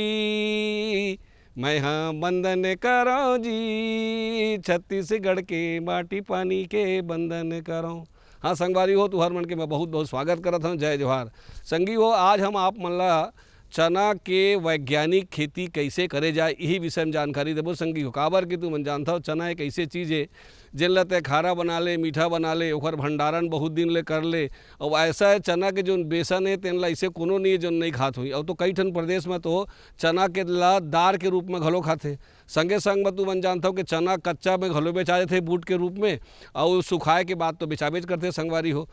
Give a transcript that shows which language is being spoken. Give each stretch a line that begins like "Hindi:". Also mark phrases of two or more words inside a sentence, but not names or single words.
Chhattisgarhi: मैं हाँ बंदन करो जी छत्तीसगढ़ के माटी पानी के बंदन करो। हाँ संगवारी हो तो हर मन के मैं बहुत बहुत स्वागत करत हूँ, जय जोहार। संगी हो आज हम आप मन ला चना के वैज्ञानिक खेती कैसे करे जाए यही विषय में जानकारी देबो संगी हो। काबर कि तू मन जानता हो चना एक ऐसे चीज़ है जिन ला ते खारा बना ले मीठा बना ले, ओकर भंडारण बहुत दिन ले कर ले। और ऐसा है चना के जो बेसन है तेन ला ऐसे कोनो नहीं है जो नहीं खात हुई। और तो कई ठन प्रदेश में तो चना के ला दार के रूप में घलो खाते। संगे संग में तू मन जानता हो कि चना कच्चा में घलो बेचा थे बूट के रूप में, और सुखाए के बाद तो बेचा बेच करते संगवारी हो।